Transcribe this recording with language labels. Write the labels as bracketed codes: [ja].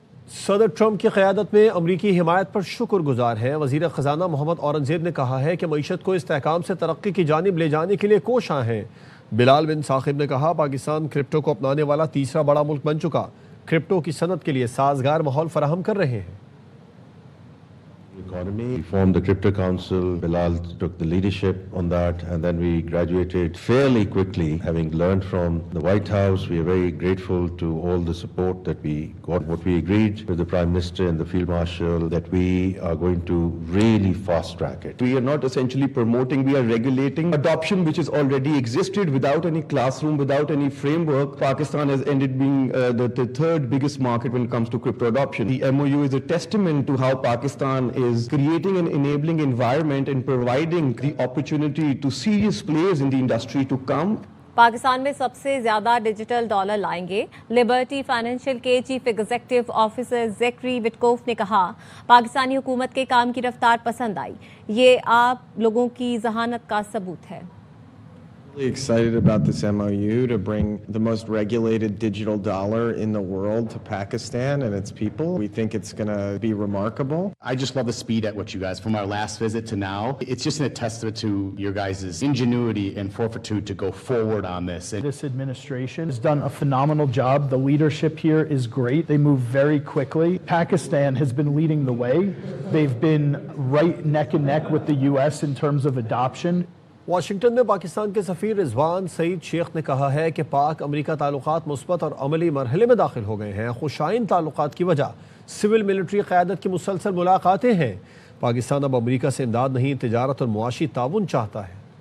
[hi] सदर ट्रंप की क़यादत में अमरीकी हिमायत पर शुक्रगुजार है। वज़ीर ख़ज़ाना मोहम्मद औरंगज़ेब ने कहा है कि मईशत को इस्तेहकाम से तरक्की की जानिब ले जाने के लिए कोशां हैं। बिलाल बिन साकिब ने कहा पाकिस्तान क्रिप्टो को अपनाने वाला तीसरा बड़ा मुल्क बन चुका, क्रिप्टो की सनत के लिए साजगार माहौल फराहम कर रहे हैं। [en] Economy. We formed the Crypto Council. Bilal took the leadership on that, and then we graduated fairly quickly. Having learned from the White House, we are very grateful to all the support that we got. What we agreed with the Prime Minister and the Field Marshal, that we are going to really fast track it. We are not essentially promoting, we are regulating adoption which has already existed without any classroom, without any framework. Pakistan has ended being the third biggest market when it comes to crypto adoption. The MOU is a testament to how Pakistan is creating an enabling environment and providing the opportunity to serious players in the industry to come. [hi] Pakistan में सबसे ज्यादा digital dollar लाएंगे। Liberty financial के chief executive officer ज़ेक्री Witkoff ने कहा, पाकिस्तानी हुकूमत के काम की रफ्तार पसंद आई। ये आप लोगों की ज़हानत का सबूत है। [en] Really excited about this MOU to bring the most regulated digital dollar in the world to Pakistan and its people. We think it's going to be remarkable. I just love the speed at which you guys, from our last visit to now, it's just a testament to your guys' ingenuity and fortitude to go forward on this. This administration has done a phenomenal job. The leadership here is great. They move very quickly. Pakistan has been leading the way. They've been right neck and neck with the US in terms of adoption. [hi] Washington में पाकिस्तान के सफ़ीर रिजवान सईद शेख ने कहा है कि पाक America ताल्लुकात मुस्बत और अमली मरहले में दाखिल हो गए हैं। खुशाइन ताल्लुकात की वजह सिविल मिलिट्री क़यादत की मुसलसल मुलाकातें हैं। पाकिस्तान अब अमेरिका से इमदाद नहीं, तिजारत और मुआशी ताउन चाहता है।